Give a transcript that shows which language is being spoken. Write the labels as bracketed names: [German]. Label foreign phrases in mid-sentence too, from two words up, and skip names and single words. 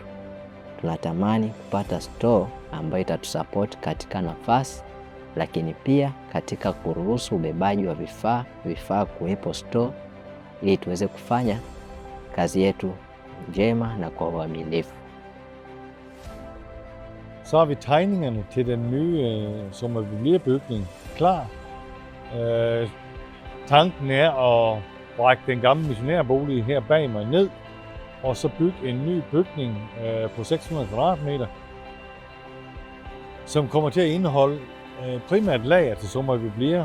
[Swahili] Tunatamani kupata store ambayo itatusupport katika nafasi, lakini pia katika kuruhusu ubebaji wa vifaa kuwepo store, ili tuweze kufanya kazi yetu njema na kwa uaminifu. [Danish] Så har vi tegningerne til den nye Soma Biblia-bygning klar. Tanken er at brække den gamle missionærbolig her bag mig ned, og så bygge en ny bygning på 600 kvadratmeter, som kommer til at indeholde primært lager til Soma Biblia.